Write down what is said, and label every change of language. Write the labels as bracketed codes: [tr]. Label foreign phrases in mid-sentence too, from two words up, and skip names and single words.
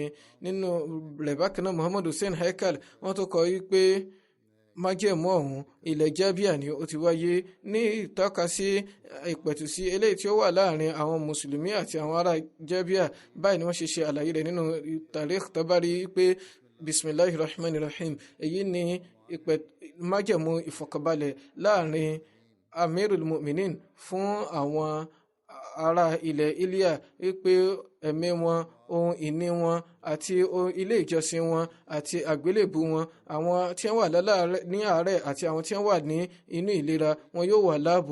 [yo] Nínú rẹ̀ bákan náà Muhammad Hussein Haikal wọ́n tó kọ wípé májẹ̀mú ọ̀hún ilẹ̀ Jabia ni ó ti wáyé, ní ìtọ́ka sí ìpẹ̀tùsí eléyìí tí ó wà láàrin àwọn mùsùlùmí àti àwọn ará Jabia. Báyìí ni wọ́n ṣe àlàyé rẹ̀ nínú Tarikh Tabari pé [ar] بسم الله الرحمن الرحيم, [yo] èyí ni májẹ̀mú ìfọ̀kànbalẹ̀ láàrin [ar] أمير المؤمنين [yo] fún àwọn ará ilẹ̀ Ilya, wípé ẹ̀mí wọn, ohun ìní wọn àti ilé ìjọsìn wọn àti àgbélébù wọn, àwọn tí wọ́n wà ní àárẹ̀ àti àwọn tí wọ́n wà ní inú ìlera, wọn yóò wà láàbò.